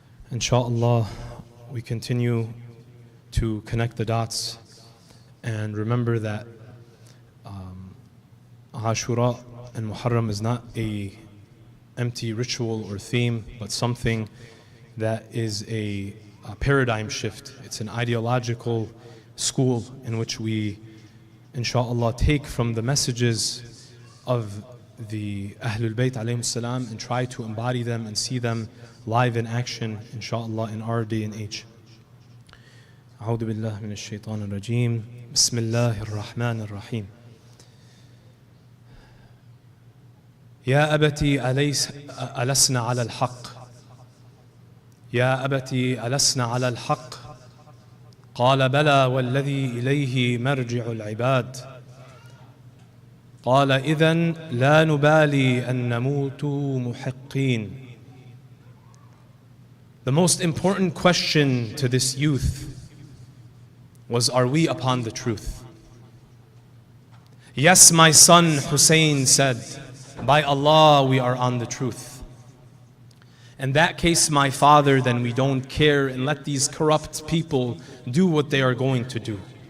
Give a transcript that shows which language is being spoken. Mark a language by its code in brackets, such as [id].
[en] Inshallah, we continue to connect the dots and remember that Ashura and Muharram is not a empty ritual or theme, but something that is a paradigm shift. It's an ideological school in which we, inshallah, take from the messages of the Ahlul Bayt alayhim salam and try to embody them and see them live in action, inshallah, in our day and age. [ar] أعوذ بالله من الشيطان الرجيم بسم الله الرحمن الرحيم. يا أبتي ألسنا على الحق يا أبتي ألسنا على الحق قال بلى والذي إليه مرجع العباد قال إذن لا نبالي أن نموت محقين. [en] The most important question to this youth was, are we upon the truth? Yes, my son Hussein said, by Allah, we are on the truth. In that case, my father, then we don't care, and let these corrupt people do what they are going to do.